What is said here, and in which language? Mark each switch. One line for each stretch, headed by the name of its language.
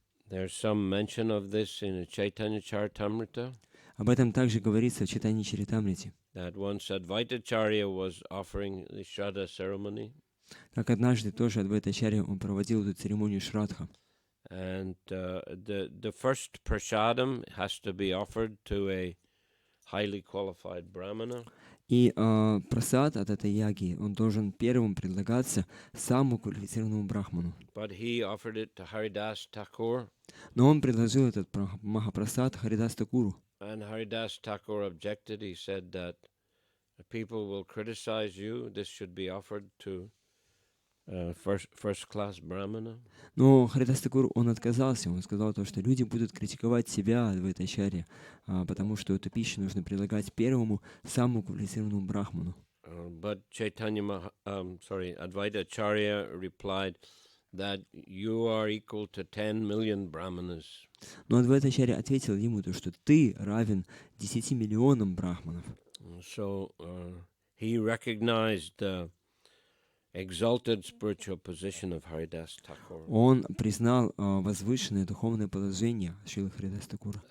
English: There's some mention of this in the Chaitanya Charitamrita.
Russian: Об этом также говорится в Чайтанья Чаритамрите.
English: That once Advaitacharya was offering the Shraddha ceremony.
Russian: Как однажды тоже Адвайтачарья он проводил эту церемонию Шрадха.
English: And the first prasadam has to be offered to a highly qualified brahmana.
Russian: И прасад от этой яги, он должен первым предлагаться самому квалифицированному брахману.
English: But he offered it to Haridas Thakur.
Russian: Но он предложил этот махапрасад Харидас Такуру.
English: And Haridas Thakur objected. He said that people will criticize you. This should be offered to first-class brahmana.
Russian: Но Харидас Такур, он отказался. Он сказал то, что люди будут критиковать себя в этой чаре, потому что эту пищу нужно предлагать первому, самому квалифицированному брахману.
English: But Advaita Acharya replied that you are equal to 10 million brahmanas.
Russian: Но Адвайтачарья ответил ему то, что ты равен 10 миллионам брахманов.
English: So he recognized the exalted spiritual position of Haridas Thakur.
Russian: Он признал возвышенное духовное положение Шрилы Харидас Такура.